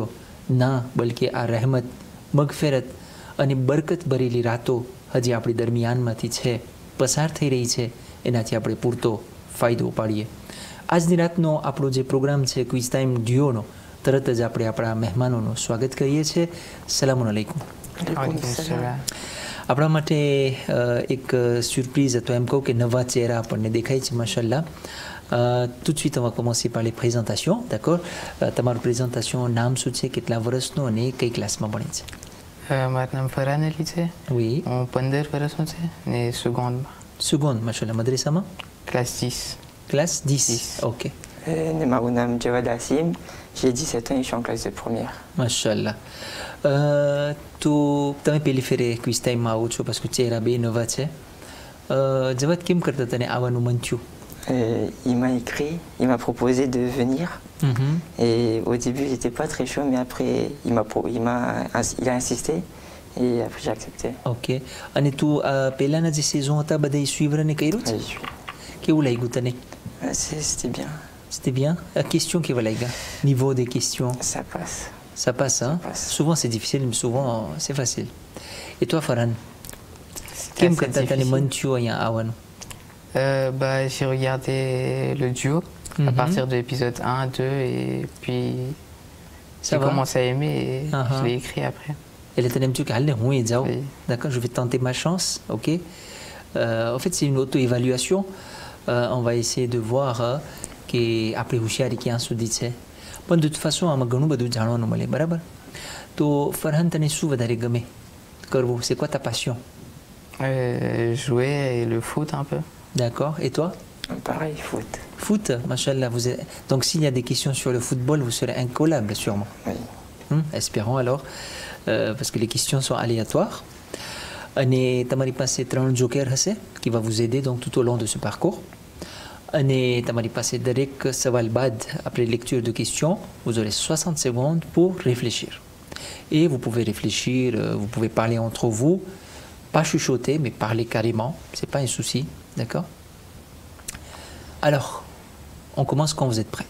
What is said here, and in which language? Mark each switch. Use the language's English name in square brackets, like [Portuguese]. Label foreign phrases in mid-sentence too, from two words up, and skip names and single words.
[Gujarati] ના, બલકે આ રહેમત, મગફિરત અને બરકત ભરેલી રાતો હજી આપણી દરમિયાનમાંથી છે, પસાર થઈ રહી છે, એનાથી આપણે પૂરતો ફાયદો ઉપાડીએ. આજની રાતનો આપણો જે પ્રોગ્રામ છે ક્વિઝ ટાઈમ ડ્યુઓનો, તરત જ આપણે આપણા મહેમાનોનું સ્વાગત કરીએ છીએ. [Arabic] سلام عليكم. [Gujarati] આપણા માટે એક સરપ્રાઈઝ અથવા એમ કહું કે નવા ચહેરા આપણને દેખાય છે, માશાલ્લાહ. [French] tout de suite on va commencer par les présentations, d'accord? [Gujarati] તમારું પ્રેઝન્ટેશન, નામ શું છે, કેટલા વર્ષનું અને કઈ ક્લાસમાં ભણે છે? મારું નામ ફરહાન અલી છે. [French] Oui. [Gujarati] હું 15 વર્ષનો છે ને સેકન્ડમાં. Seconde, માશાલ્લાહ. મદ્રેસામાં? [French] Classe 10. Classe 10. Ok. [Gujarati] મારું નામ જવાદ આસિમ, [French] j'ai 17 ans et je suis en classe de première. [Gujarati] માશાલ્લાહ. તો તમે પહેલી ફેરે ક્વિઝ ટાઈમમાં આવો છો [French] parce que [Gujarati] ચહેરા બે નવા છે. જવાદ, કેમ કરતા તને આવવાનું મન થયું? [French] Il m'a écrit, il m'a proposé de venir. Et au début, j'étais pas très chaud, mais après, il a insisté et après, j'ai accepté. [Gujarati] ઓકે. અને તું પહેલાના જે સેઝન હતા બધા સુઈવરને કર્યું છે? [French] Oui, [Gujarati] કેવું લાગ્યું તને? [French] c'était bien. C'était bien. Question [Gujarati] કેવા લાગ્યા? [French] Niveau des questions? Ça passe. Ça passe, hein? passe. Souvent c'est difficile, mais souvent c'est facile. Et toi, Farhan? C'était [Gujarati] કેમ [French] assez [Gujarati] કરતા તને [French] difficile. [Gujarati] મન થયું અહીંયા આવવાનું? [French] J'ai regardé le duo à partir de l'épisode 1, 2 et puis Ça j'ai va? commencé à aimer et Uh-huh. je l'ai écrit après. [Gujarati] એટલે તને એમ થયું કે હાલને હું એ જાઉં. [French] Oui. D'accord, je vais tenter ma chance, ok? En fait, c'est une auto-évaluation. On va essayer de voir [Gujarati] કે આપણી હોશિયારી ક્યાં સુધી છે. પણ [French] de toute façon [Gujarati] આમાં ઘણું બધું જાણવાનું મળે, બરાબર? તો ફરહાન, તને શું વધારે ગમે કરવું? [French] C'est quoi ta passion? Jouer et le foot un peu. D'accord. Et toi? Pareil, foot. Foot, machallah. Donc s'il y a des questions sur le football, vous serez incollable sûrement. Oui. Espérons alors, parce que les questions sont aléatoires. [Gujarati] અને તમારી પાસે 3 જોકર હશે [French] qui va vous aider donc tout au long de ce parcours. [Gujarati] અને તમારી પાસે દરેક સવાલ બાદ, [French] après lecture de questions, vous aurez 60 secondes pour réfléchir. Et vous pouvez réfléchir, vous pouvez parler entre vous, pas chuchoter, mais parler carrément, c'est pas un souci, d'accord? Alors, on commence quand vous êtes prêts.